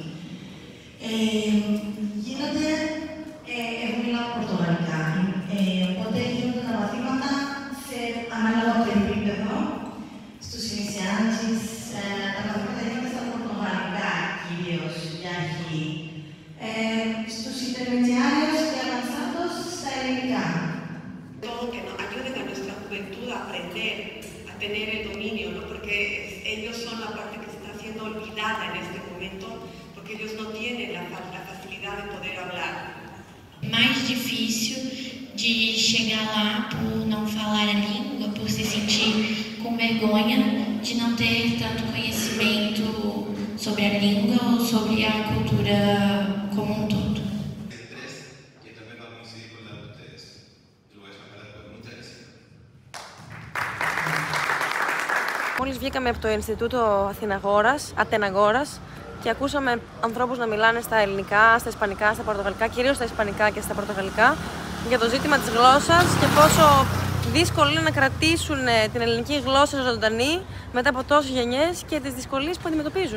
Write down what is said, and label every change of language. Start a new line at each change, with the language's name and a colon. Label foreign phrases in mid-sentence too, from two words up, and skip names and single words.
Greek: Εγώ μιλάω πορτογαλικά, οπότε γίνονται τα μαθήματα σε ανάλογα το επίπεδο. Στους iniciantes, τα μαθήματα γίνονται στα πορτογαλικά κυρίως, για αρχή. Στους intermediarios και avanzados στα ελληνικά.
Spanish: Todo que nos ayuden a nuestra juventud a aprender, a tener el dominio, ¿no? Porque ellos son la parte que se está siendo olvidada en este momento, porque ellos no tienen la facilidad de poder hablar.
Portuguese: Mais difícil de chegar lá por não falar a língua, por se sentir com vergonha de não ter tanto conhecimento sobre a língua ou sobre a cultura como um todo.
Greek: Μόλις βγήκαμε από το Ινστιτούτο Αθηναγόρας και ακούσαμε ανθρώπους να μιλάνε στα ελληνικά, στα ισπανικά, στα πορτογαλικά, κυρίως στα ισπανικά και στα πορτογαλικά, για το ζήτημα της γλώσσας και πόσο δύσκολο είναι να κρατήσουν την ελληνική γλώσσα ζωντανή μετά από τόσες γενιές και τις δυσκολίες που αντιμετωπίζουν.